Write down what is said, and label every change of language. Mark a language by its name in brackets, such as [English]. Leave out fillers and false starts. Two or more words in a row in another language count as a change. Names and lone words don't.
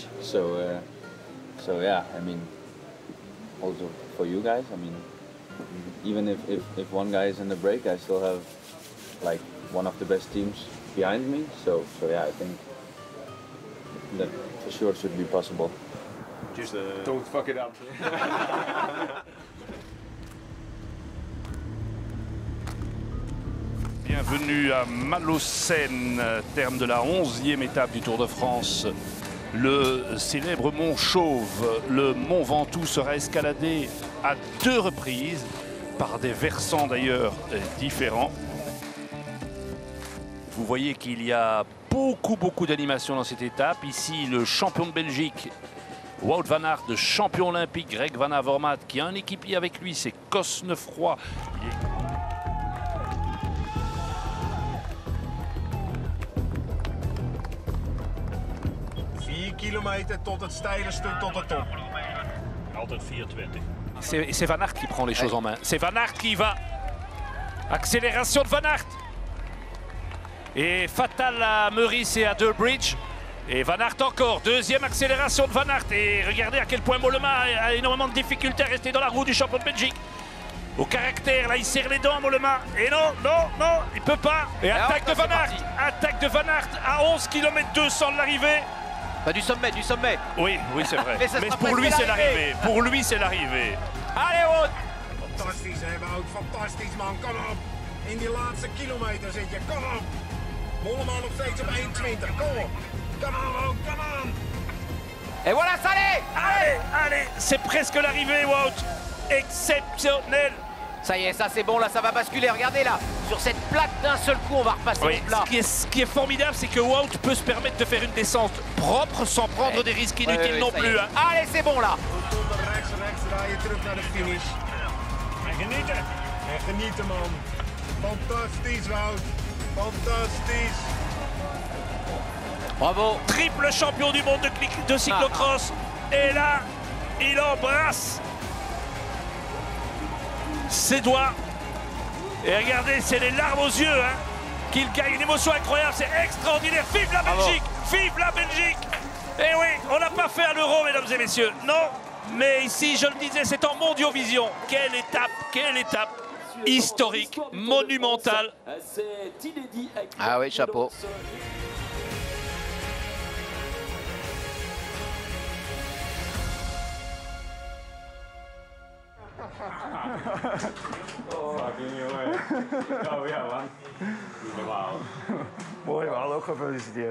[English] So yeah, I mean, also for you guys, I mean, even if one guy is in the break, I still have like one of the best teams behind me. So yeah, I think that for sure should be possible. Just don't fuck it up. [French] Bienvenue à Malocène, terme de la 11e étape du Tour de France. Le célèbre mont Chauve, le mont Ventoux, sera escaladé à 2 reprises, par des versants d'ailleurs différents. Vous voyez qu'il y a beaucoup d'animation dans cette étape. Ici, le champion de Belgique, Wout van Aert, le champion olympique Greg Van Avermaet, qui a un équipier avec lui, c'est Cosnefroy. [Dutch] 4 kilometer tot het steile stuk tot de top. [French] Altijd 4,20. C'est Van Aert qui prend les choses en main. C'est Van Aert qui va. Accélération de Van Aert. Et fatal à Meurice et à Durbridge. Et Van Aert encore. Deuxième accélération de Van Aert. Et regardez à quel point Mollema a énormément de difficultés à rester dans la roue du champion de Belgique. Au caractère, là il serre les dents Mollema. Et non, il peut pas. Et attaque de Van Aert. Attaque de Van Aert à 11 km 200 de l'arrivée. Bah, du sommet. Oui, c'est vrai. Mais pour lui, c'est l'arrivée. Pour lui, c'est l'arrivée. Allez, Wout! [Dutch] Fantastisch, hè, Wout. Fantastisch, man. Kom op. In die laatste kilometer zit je. Kom op. Mollema nog steeds op 1,20. Kom op. [English] Come on, Wout. Come on. [French] Et voilà, ça Allez, c'est presque l'arrivée, Wout. Exceptionnel. Ça y est, ça c'est bon, là ça va basculer, regardez là, sur cette plaque d'un seul coup on va repasser les plats. Ce qui est formidable, c'est que Wout peut se permettre de faire une descente propre sans prendre des risques inutiles non plus. Hein. Allez, c'est bon là. [Dutch] Rechts draaien terug naar de finish. En genieten man. Fantastisch Wout. Fantastisch. [French] Bravo. Triple champion du monde de cyclocross. Et là, il embrasse ses doigts. Et regardez, c'est les larmes aux yeux hein, qu'il gagne. Une émotion incroyable, c'est extraordinaire. Vive la Belgique! Vive la Belgique! Et oui, on n'a pas fait à l'Euro, mesdames et messieurs. Non, mais ici, je le disais, c'est en Mondiovision. Quelle étape historique, monumentale. Ah oui, chapeau. [Dutch] Fucking jongen. Oh ja man. Normaal. Mooi man, ook gefeliciteerd.